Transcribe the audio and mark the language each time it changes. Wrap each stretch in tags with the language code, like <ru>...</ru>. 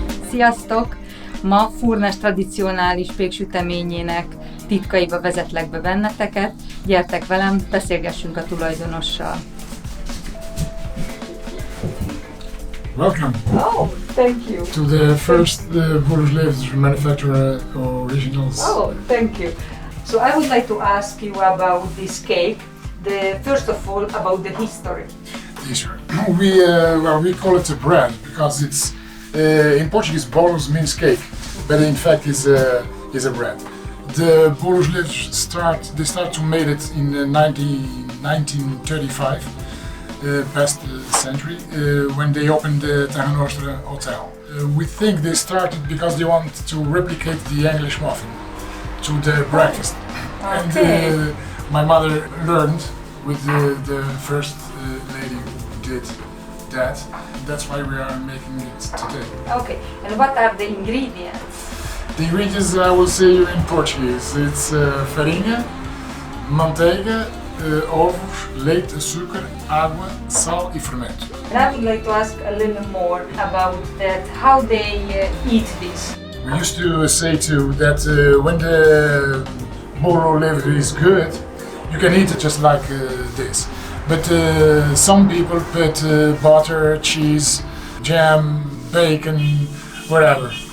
<hu>Sziasztok! Ma Furnás tradicionális péksüteményének titkaiba vezetlek be benneteket. Gyertek velem, beszélgessünk a tulajdonossal.</hu> <en>Welcome. Oh, thank you. To the first Bolos Levedós manufacturer originals. Oh, thank you. So I would like to ask you about this cake. First of all, about the history. Yes, we call it a bread because it's in Portuguese bolos means cake, but in fact is a bread. The Bolos Levedós start to made it in 1935, past the century, when they opened the Terra Nostra Hotel. We think they started because they want to replicate the English muffin to the breakfast. Okay. And my mother learned with the first lady who did that. That's why we are making it today. Okay, and what are the ingredients? The ingredients I will say in Portuguese. It's</en> <pt>farinha, manteiga, ovos, leite, açúcar, água, sal e fermento.</pt> <en>And I would like to ask a little more about that, how they eat this. We used to say too that when the bolo levedó is good, you can eat it just like this. But some people put butter, cheese, jam, bacon, whatever.</en>